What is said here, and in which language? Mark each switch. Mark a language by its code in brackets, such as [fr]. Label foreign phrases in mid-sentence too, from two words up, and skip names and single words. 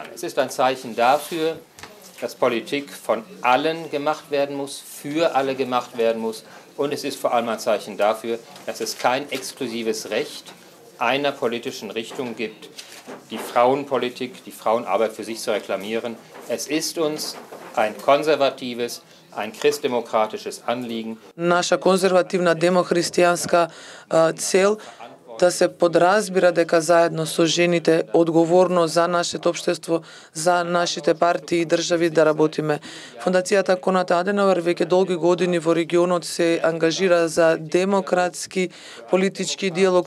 [de] Es ist ein Zeichen dafür, dass Politik von allen gemacht werden muss, für alle gemacht werden muss, und es ist vor allem ein Zeichen dafür, dass es kein exklusives Recht einer politischen Richtung gibt, die Frauenpolitik, die Frauenarbeit für sich zu reklamieren. Es ist uns ein konservatives, ein christdemokratisches Anliegen. [mk] Наша конзервативна демохристијанска цел да се подразбира дека заедно со жените одговорно за нашето општество, за нашите партии и држави да работиме. Фондацијата Конрад Аденауер веќе долги години во регионот се ангажира за демократски политички диалог